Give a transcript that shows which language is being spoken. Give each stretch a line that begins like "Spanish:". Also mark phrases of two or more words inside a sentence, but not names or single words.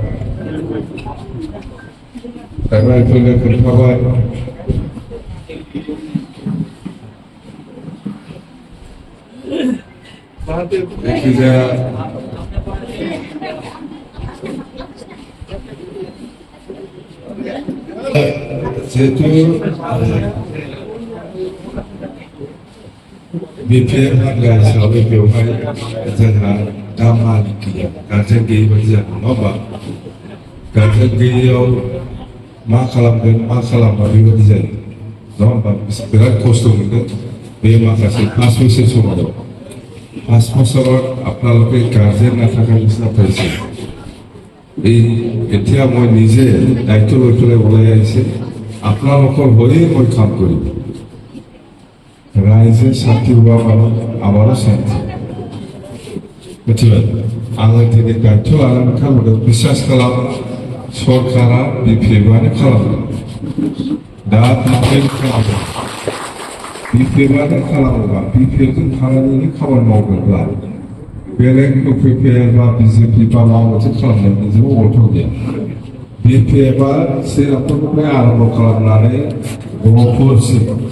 Bodo: प्राइमारिफोरनो खोन्थाबाय जायखिजाया जिहेतु बिपिएफ हान्जा हिसाबै बेवहाय जोंहा दा मालिक गैया गार्जेन गैयै बायदि जादों नङा होमबा गार्जेन गैयैयाव मा खालामगोन मा खालामा बेबायदि जायो नङा होमबा बिराद खस्थ' मोनदों बे माखासे 5 बोसोर समाव
Assamese: 5 বছৰত আপোনালোকে গাৰ্জেন নাথাকাৰ নিচিনা পাইছে এতিয়া মই নিজে দায়িত্ব লৈ পেলাই ওলাই আহিছে আপোনালোকৰ হৈয়ে মই কাম কৰিম
Bangla: রাইজে শান্তি হওয়া মানে আমারও শান্তি বুঝলেন
Bodo: आङो दिनै दायित्व लानानै खालामदों बिसास खालाम सरकारा बिपिएफआनो खालामदों दा बिपिएफ खालामदों बिपिएफआनो खालामोबा बिपिएफजों थानानैनो खामानि मावदोंब्ला बेलेग इउपिपिएल बा बिजेपि बा माबा मोनसे खालामनायनि जेबो अर्थ गैया बिपिएफआ श्रीरामपुरनिफ्राय आरम्भ खालामनानै गहपुरसिम